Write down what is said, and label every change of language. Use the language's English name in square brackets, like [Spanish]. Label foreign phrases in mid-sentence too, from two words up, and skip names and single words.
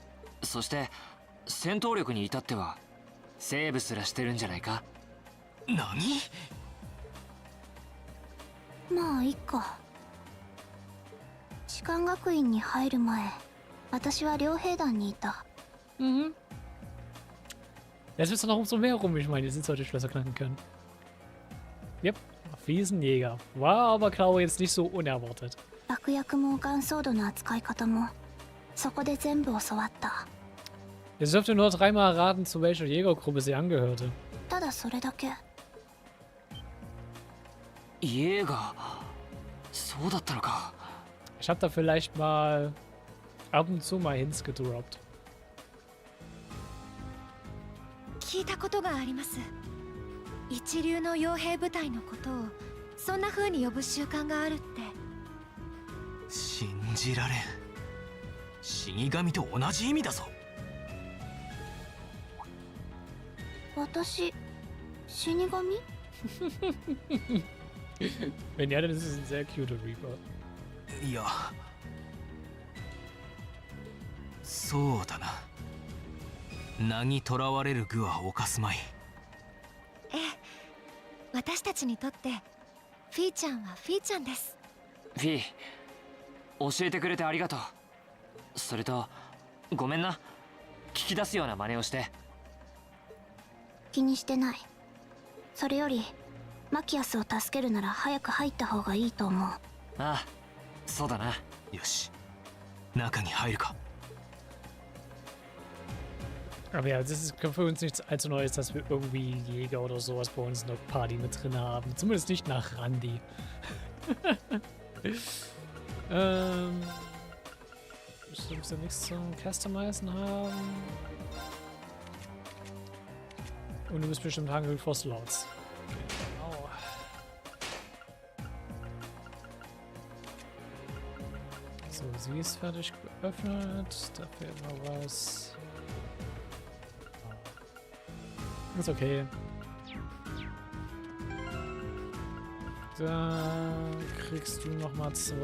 [Japanese] そして戦闘力に至ってはセーブすらしてるんじゃないか？何？まあいいか。士官学院に入る前、私は両兵団にいた。 Mhm. [German] Jetzt wisst ihr noch umso mehr, warum ich meine, die solche Schlösser knacken können. Yep, Fliesenjäger. War aber, glaube ich, jetzt nicht so unerwartet. [Japanese] 爆薬もガンソードの扱い方も、そこで全部教わった。 [German] Jetzt dürft ihr nur 3-mal raten, zu welcher Jägergruppe sie angehörte. [Japanese] ただそれだけ。家がそうだったのか。 [German] Ich habe da vielleicht mal ab und zu mal Hints gedroppt. [Japanese] 聞いたことがあります。一流の傭兵部隊のことをそんな風に呼ぶ習慣があるって。信じられん。死神と同じ意味だぞ。私、死神？ [German] Wenn ja, dann ist es ein sehr [English] cuter Reaper. [Japanese] いや、そうだな。名にとらわれる具は犯すまい。ええ、私たちにとってフィーちゃんはフィーちゃんです。フィー、教えてくれてありがとう。それとごめんな、聞き出すような真似をして。気にしてない。それよりマキアスを助けるなら早く入った方がいいと思う。ああ、そうだな。よし、中に入るか。 [German] Aber ja, das ist für uns nichts allzu Neues, dass wir irgendwie Jäger oder sowas bei uns in der Party mit drin haben. Zumindest nicht nach Randy. Ich muss ja nichts zum Customizen haben. Und du bist bestimmt [English] hungry for slots. [German] Genau. So, sie ist fertig geöffnet. Da fehlt noch was. Ist okay. Da kriegst du noch mal 2.